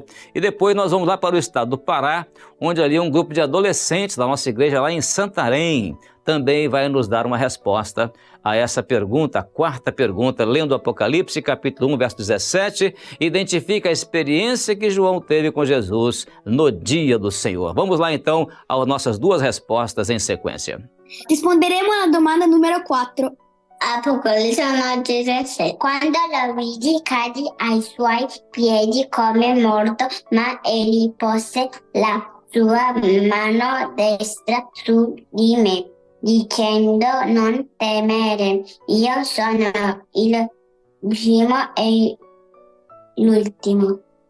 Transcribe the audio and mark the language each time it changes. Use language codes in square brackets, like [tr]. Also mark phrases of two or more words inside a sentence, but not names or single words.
[pt] E depois nós vamos lá para o estado do Pará, onde ali um grupo de adolescentes da nossa igreja lá em Santarém também vai nos dar uma resposta a essa pergunta, a quarta pergunta, lendo Apocalipse, capítulo 1, verso 17, identifica a experiência que João teve com Jesus no dia do Senhor. Vamos lá então às nossas duas respostas em sequência. [it] Risponderemo alla domanda numero 4. Apocalisse 1:17. Quando lo vidi, cadi ai suoi piedi come morto, ma egli pose la sua mano destra su di me, dicendo: non temere, io sono il primo e l'ultimo.